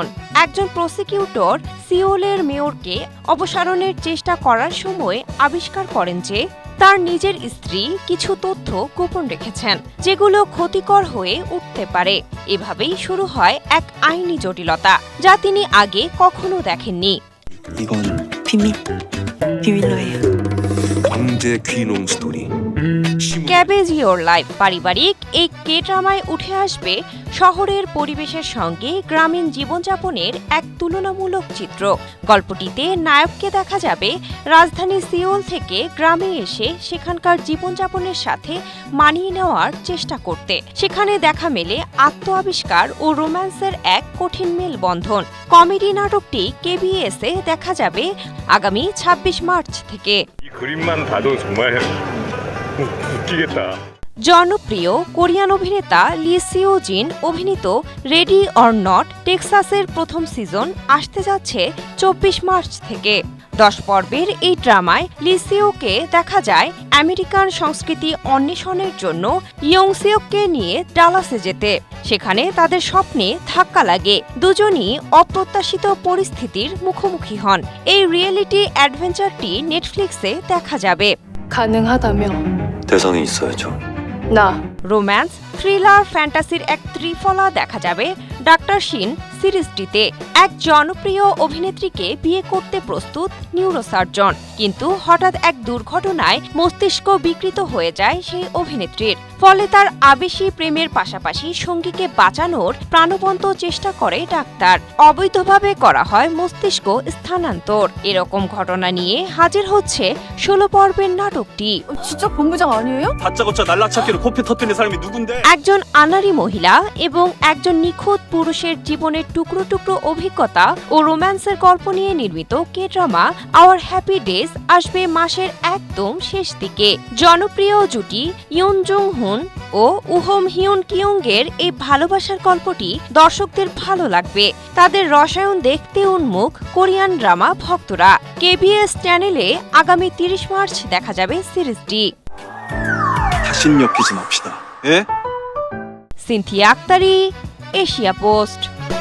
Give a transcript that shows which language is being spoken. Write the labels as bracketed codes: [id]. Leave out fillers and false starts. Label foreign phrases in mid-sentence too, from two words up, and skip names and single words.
[bn] একজন প্রসিকিউটর সিওলের মেয়রকে অপসারণের চেষ্টা করার সময় আবিষ্কার করেন যে তার নিজের স্ত্রী কিছু তথ্য গোপন রেখেছেন, যেগুলো ক্ষতিকর হয়ে উঠতে পারে। এভাবেই শুরু হয় এক আইনি জটিলতা, যা তিনি আগে কখনো দেখেননি। [ko] 이건 비밀. 비밀로 해요. 강제 귀농 스토리. [bn] ক্যাবেজ ইয়োর লাইফ পারিবারিক এই কে ড্রামায় উঠে আসবে শহরের পরিবেশের সঙ্গে গ্রামীণ জীবনযাপনের এক তুলনামূলক চিত্র। গল্পটিতে নায়ককে দেখা যাবে রাজধানী সিওল থেকে গ্রামে এসে সেখানকার জীবনযাপনের সাথে মানিয়ে নেওয়ার চেষ্টা করতে। সেখানে দেখা মেলে আত্ম আবিষ্কার ও রোম্যান্সের এক কঠিন মেলবন্ধন। কমেডি নাটকটি কেবিএসে দেখা যাবে আগামী 26 মার্চ থেকে। [ko] 이 그림만 봐도 정말 웃기겠다. [bn] জনপ্রিয় কোরিয়ান অভিনেতা লি সিও জিন অভিনীত রেডি অর নট টেক্সাসের প্রথম সিজন আসতে যাচ্ছে 24 মার্চ থেকে। 10 পর্বের এই ড্রামায় লি সিওকে দেখা যায় আমেরিকান সংস্কৃতি অন্বেষণের জন্য ইয়ং সিওককে নিয়ে ডালাসে যেতে। সেখানে তাদের স্বপ্নে ধাক্কা লাগে, দুজনই অপ্রত্যাশিত পরিস্থিতির মুখোমুখি হন। এই রিয়েলিটি অ্যাডভেঞ্চারটি নেটফ্লিক্সে দেখা যাবে। [ko] 가능하다며. 대상이 있어야죠. 나. [bn] রোম্যান্স, থ্রিলার, ফ্যান্টাসির এক ত্রিফলা দেখা যাবে ডাক্তার শিন সিরিজটিতে। এক জনপ্রিয় অভিনেত্রীকে বিয়ে করতে প্রস্তুত নিউরোসার্জন, কিন্তু হঠাৎ এক দুর্ঘটনায় মস্তিষ্ক বিকৃত হয়ে যায় সেই অভিনেত্রীর। ফলে তার আবেশী প্রেমের পাশাপাশি সঙ্গীকে বাঁচানোর প্রাণবন্ত চেষ্টা করে ডাক্তার। অবৈধভাবে করা হয় মস্তিষ্ক স্থানান্তর। এরকম ঘটনা নিয়ে হাজির হচ্ছে 16 পর্বের নাটকটি। [ko] 진짜 본부장 아니에요? 다짜고짜 날라찾기로 코피 터뜨린 사람이 누군데? [bn] একজন আনাড়ি মহিলা এবং একজন নিখোঁজ পুরুষের জীবনের টুকরো টুকরো অভিজ্ঞতা ও রোম্যান্সের গল্প নিয়ে নির্মিত কে ড্রামা আওয়ার হ্যাপি ডেজ আসবে মাসের একদম শেষ দিকে। জনপ্রিয় জুটি ইয়ন জুং হুন ও উহোম হিউন কিয়ংয়ের এই ভালোবাসার গল্পটি দর্শকদের ভালো লাগবে। তাদের রসায়ন দেখতে উন্মুখ কোরিয়ান ড্রামা ভক্তরা। কেবিএস চ্যানেলে আগামী 30 মার্চ দেখা যাবে সিরিজটি। [ko] 다신 엮이지 맙시다. 예? [bn] সিনথিয়া আক্তারি, এশিয়া পোস্ট।